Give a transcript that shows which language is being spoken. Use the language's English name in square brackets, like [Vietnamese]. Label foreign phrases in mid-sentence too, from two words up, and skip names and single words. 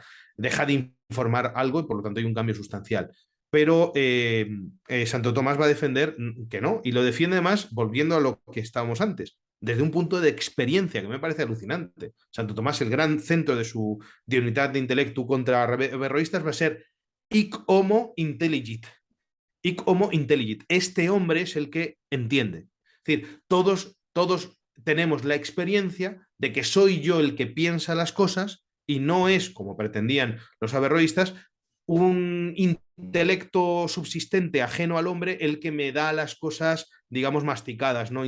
[Spanish] Deja de informar algo y por lo tanto hay un cambio sustancial. Pero Santo Tomás va a defender que no, y lo defiende además volviendo a lo que estábamos antes, desde un punto de experiencia que me parece alucinante. Santo Tomás, el gran centro de unidad de intelecto contra averroístas va a ser [Latin] hic homo intelligit. Hic homo intelligit. [Spanish] Este hombre es el que entiende. Es decir, todos tenemos la experiencia de que soy yo el que piensa las cosas y no es, como pretendían los averroístas, un intelecto subsistente ajeno al hombre el que me da las cosas, digamos, masticadas, ¿no?